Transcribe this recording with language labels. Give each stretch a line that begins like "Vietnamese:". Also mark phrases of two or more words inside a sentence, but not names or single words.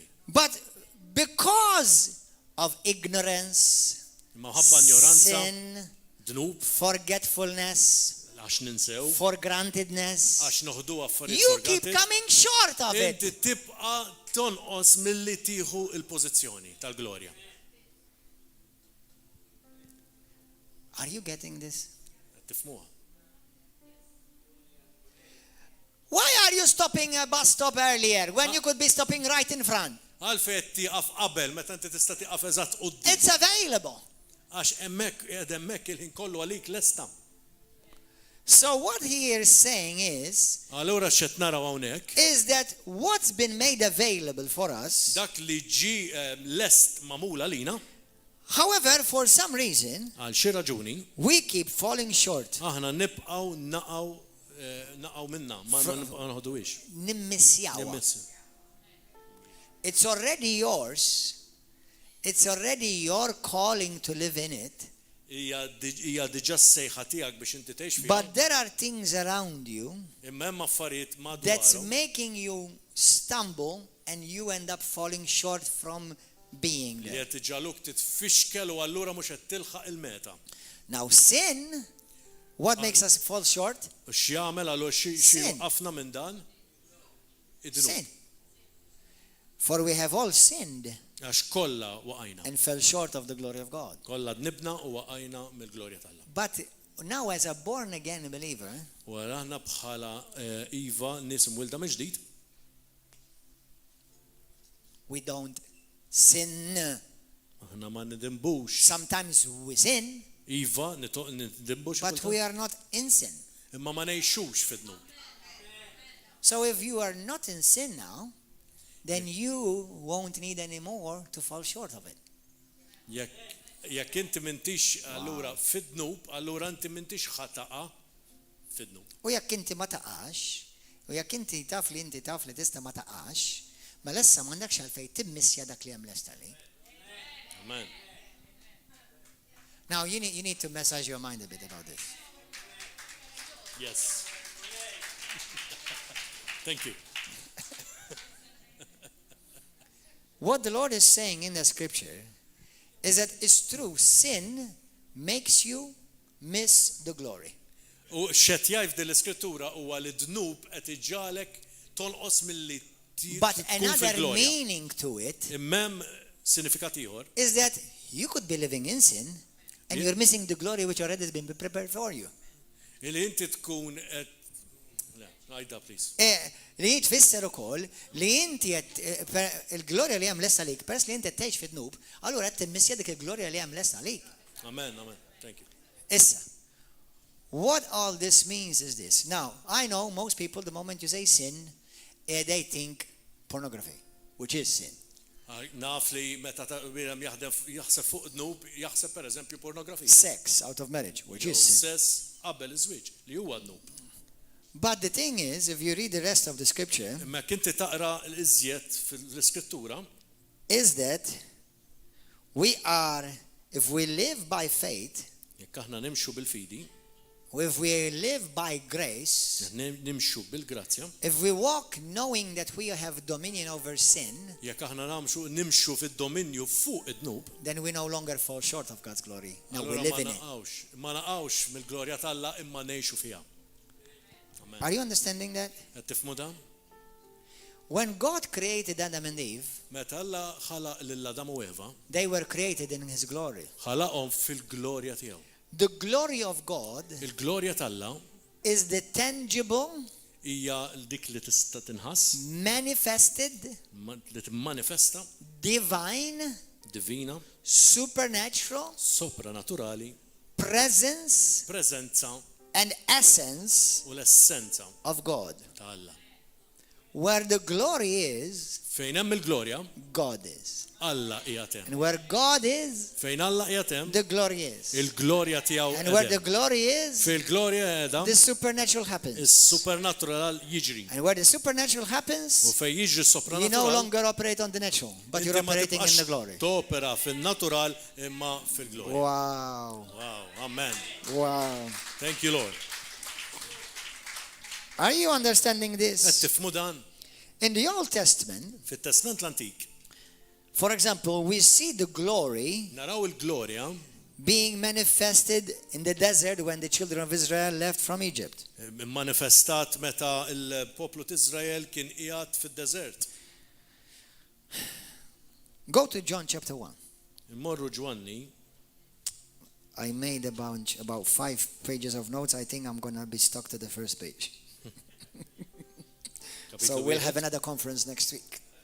English: But because of ignorance, sin, dnub, forgetfulness,
Maltese: għax ninsew,
English: forgrantedness,
Maltese: għax noħdu affarijiet
English: you keep coming short of it.
Maltese: inti tibqa' tonqos milli tieħu il-pożizzjoni tal-glorja.
English: Are you getting this?
Maltese: Tifhmuha.
English: Why are you stopping a bus stop earlier when you could be stopping right in front?
Maltese: Għalfejn tieqaf qabel meta inti tista' tieqaf eżatt quddiem.
English: It's available.
Maltese: Għax hemmhekk il-ħin kollu għalik lesta.
English: So what he is saying is
Maltese: Allura x'qed naraw hawnhekk
English: is that what's been made available for us,
Maltese: dak li ġi lest magħmula lina,
English: however, for some reason,
Maltese: għal xi raġuni,
English: we keep falling short.
Maltese: aħna nibqgħu naqgħu minna, ma nħoduwix. Nimmissjawa.
English: It's already yours. It's already your calling to live in it.
Maltese: Hija diġà sejħa tiegħek biex inti tgħix fiha.
English: But there are things around you
Maltese: Imma hemm affarijiet
English: that's
Maltese: madwarhom
English: making you stumble and you end up falling short from being
Maltese: li
English: there.
Maltese: qed iġaluk titfixkel u allura mhux qed tilħaq il-meta.
English: Now sin, what makes us fall short?
Maltese: U x'jagħmel allura xi
English: Sin.
Maltese: ħafna minn dan?
English: Sin. For we have all sinned
Maltese: Għax kollha waqajna.
English: and fell short of the glory of God.
Maltese: Kollha dnibna u waqajna mill-glorja tal-Alla.
English: But now as a born again believer,
Maltese: U aħna bħala iva nies imwilda mill-ġdid,
English: we don't sin.
Maltese: aħna ma nidimbux.
English: Sometimes we sin,
Maltese: Iva nidimbux,
English: but we are not in sin.
Maltese: imma ma ngħixux fid-dnub.
English: So if you are not in sin now, then you won't need any more to fall short of it.
Maltese: Jekk inti m'intix allura fid-dnub, allura inti m'intix ħataqa fid-dnub. U jekk inti ma taqax, u jekk inti taf li tista' ma taqax, ma lessa m'għandekx għalfejn timmissja dak li hemm lesta li. Amen.
English: Now you need to massage your mind a bit about this. Yes. Thank you. What the Lord is saying in the scripture is that it's true, sin makes you miss the glory.
Maltese: U x'qed jgħid din l-iskrittura huwa li dnub qed iġġalek tonqos milli
English: But
Maltese: tkun
English: another
Maltese: fil-glorja.
English: meaning to it
Maltese: Immem sinifikat ieħor
English: is that you could be living in sin and you're missing the glory which already has been prepared for you.
Maltese: li inti tkun qed għajda please. Li jitfisser ukoll li inti il-glorja li hemm lesta lik, peress li inti tgħix fid-dnub, allura qed timmissja dik il-glorja li hemm lesta lik.
English: Amen. Thank you. Issa, what all this means is this. Now, I know most people, the moment you say sin, they think pornography, which is sin.
Maltese: Naf li meta wieħed jaħseb fuq dnub, jaħseb pereżempju pornografija.
English: Sex out of marriage, which is sin.
Maltese: Sess qabel iż-żwieġ li huwa dnub.
English: But the thing is, if you read the rest of the scripture,
Maltese: Imma kinti taqra l-iżjed fil-iskrittura,
English: is that we are, if we live by faith,
Maltese: jekk aħna nimxu bil-fidi,
English: if we live by grace,
Maltese: nimxu bil-grazzja,
English: if we walk knowing that we have dominion over sin,
Maltese: jekk aħna nimxu fid-dominju fuq id-dnub,
English: then we no longer fall short of God's glory. Now we
Maltese: allura
English: live in it.
Maltese: ma naqgħux mill-glorja tal-Alla imma ngħixu fiha.
English: Are you understanding that?
Maltese: Qed tifhmu dan?
English: When God created Adam and Eve,
Maltese: Meta Alla ħalaq lil Adam u Eva,
English: they were created in His glory.
Maltese: ħalaqhom fil-glorja tiegħu.
English: The glory of God
Maltese: Il-glorja tal-Alla
English: is the tangible,
Maltese: hija dik li tista' tinħass,
English: manifested,
Maltese: li timmanifesta,
English: divine,
Maltese: divina,
English: supernatural
Maltese: sopranaturali,
English: presence
Maltese: preżenza
English: and essence
Maltese: u l-essenza
English: of God.
Maltese: ta' Alla.
English: Where the glory is,
Maltese: Fejn hemm il-glorja,
English: God is.
Maltese: Alla qiegħed hemm.
English: And where God is,
Maltese: Fejn Alla qiegħed hemm,
English: the glory is.
Maltese: il-glorja tiegħu
English: And where
Maltese: qiegħed
English: the
Maltese: hemm.
English: glory is,
Maltese: Fil-glorja qiegħda,
English: the supernatural happens.
Maltese: is-supernatural jiġri.
English: And where the supernatural
Maltese: U
English: happens,
Maltese: fejn jiġri
English: you no
Maltese: s-supernatural,
English: longer operate on the natural, but you're
Maltese: inti ma
English: operating in the
Maltese: tibqax
English: glory.
Maltese: topera fin-natural imma fil-glorja.
English: Wow. Wow, amen. Wow. Thank you, Lord. Are you understanding
Maltese: Qed
English: this?
Maltese: tifhmu dan?
English: In the Old Testament,
Maltese: Fit-Testament l-Antik,
English: for example, we see the glory
Maltese: naraw il-glorja
English: being manifested in the desert when the children of Israel left from Egypt.
Maltese: manifestat meta il-poplu t'Izrael kien qiegħed fid-deżert.
English: Go to John chapter 1.
Maltese: Immorru Ġwanni,
English: I made about 5 pages of notes. I think I'm going to be stuck to the first page. So we'll have another conference next week.